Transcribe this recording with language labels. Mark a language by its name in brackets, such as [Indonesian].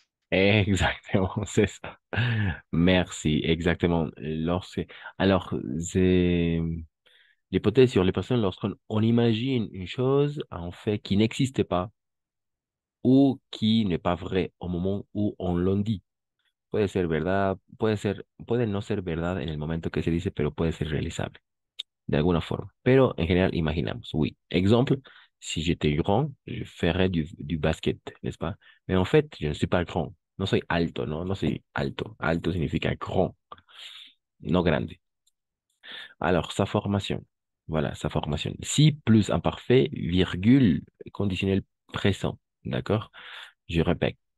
[French] Exactement, c'est ça. Merci, exactement. Alors, c'est l'hypothèse sur les personnes lorsqu'on imagine une chose, en fait, qui n'existe pas ou qui n'est pas vrai au moment où on l'en dit. [Spanish] Puede ser verdad, puede no ser verdad en el momento que se dice, pero puede ser realizable de alguna forma. Pero en general, imaginamos, oui. [French] Exemple, si j'étais grand, je ferais du basket, n'est-ce pas? Mais en fait, je ne suis pas grand. [Spanish] No soy alto, ¿no? No soy alto. Alto significa grand, no grande. [French] Alors, sa formation. Voilà, sa formation. Si plus imparfait, virgule, conditionnel présent. D'accord? Je répète.